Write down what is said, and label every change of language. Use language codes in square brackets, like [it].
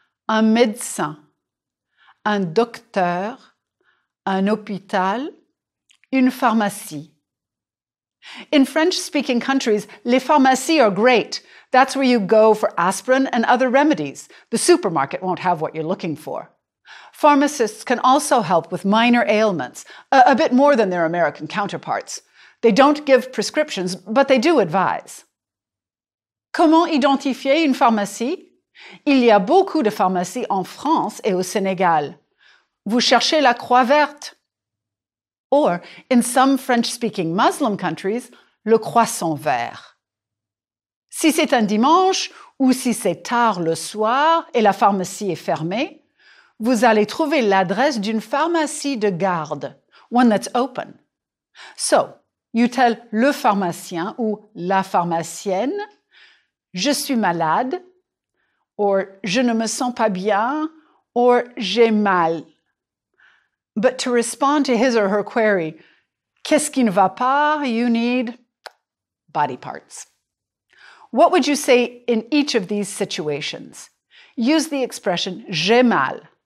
[fr] Un médecin, un docteur, un hôpital, une pharmacie. [en] In French-speaking countries, les pharmacies are great. That's where you go for aspirin and other remedies. The supermarket won't have what you're looking for. Pharmacists can also help with minor ailments, a bit more than their American counterparts. They don't give prescriptions, but they do advise. [fr] Comment identifier une pharmacie? Il y a beaucoup de pharmacies en France et au Sénégal. Vous cherchez la croix verte. [en] Or, in some French-speaking Muslim countries, [fr] le croissant vert. Si c'est un dimanche ou si c'est tard le soir et la pharmacie est fermée, vous allez trouver l'adresse d'une pharmacie de garde, [en] one that's open. So, you tell le pharmacien ou la pharmacienne, [fr] je suis malade, [en] or [fr] je ne me sens pas bien, [en] or [fr] j'ai mal. [en] But to respond to his or her query, [fr] qu'est-ce qui ne va pas, [en] you need body parts. What would you say in each of these situations? Use the expression j'ai mal.